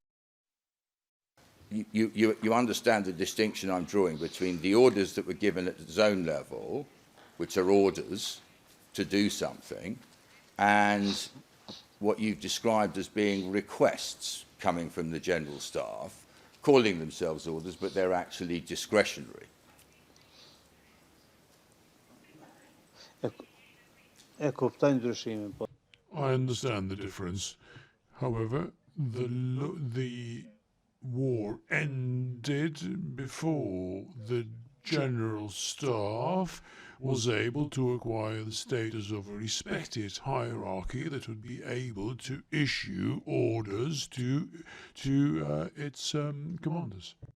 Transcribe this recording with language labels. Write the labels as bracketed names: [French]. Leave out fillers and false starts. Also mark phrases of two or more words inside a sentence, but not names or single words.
[English] You understand the distinction I'm drawing between the orders that were given at the zone level, which are orders to do something, and what you've described as being requests coming from the general staff, calling themselves orders, but they're actually discretionary. [Albanian] E kuptoj ndryshimin, po. [English] I understand the difference. However, the war ended before the general staff was able to acquire the status of a respected hierarchy that would be able to issue orders to its commanders.